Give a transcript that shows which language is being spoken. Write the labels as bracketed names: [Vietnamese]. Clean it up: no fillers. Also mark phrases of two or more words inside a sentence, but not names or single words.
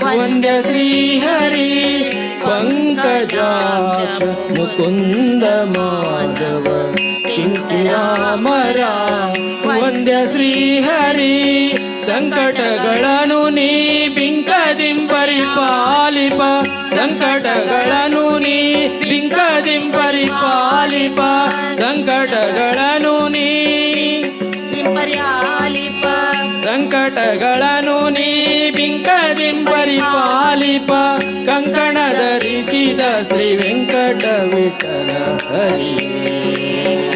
[Sanskrit] वन्द्य श्रीहरि पंकजाक्ष मुकुंद माधव किंकिरामरा वन्द्य श्रीहरि [Kannada] ಸಂಕಟಗಳನ್ನು ನೀ ಬಿಂಕದಿಂಪರಿಪಾಲಿಪ ಸಂಕಟಗಳನ್ನು ನೀ ಬಿಂಕದಿಂಪರಿಪಾಲಿಪ ಸಂಕಟಗಳನ್ನು ನೀ ಸಂಕಟಗಳನ್ನು ನೀ ಬಿಂಕದಿಂಪರಿಪಾಲಿಪ ಕಂಕಣ ಧರಿಸಿದ ಶ್ರೀ ವೆಂಕಟ ವಿಠಲ ಹರಿಯೇ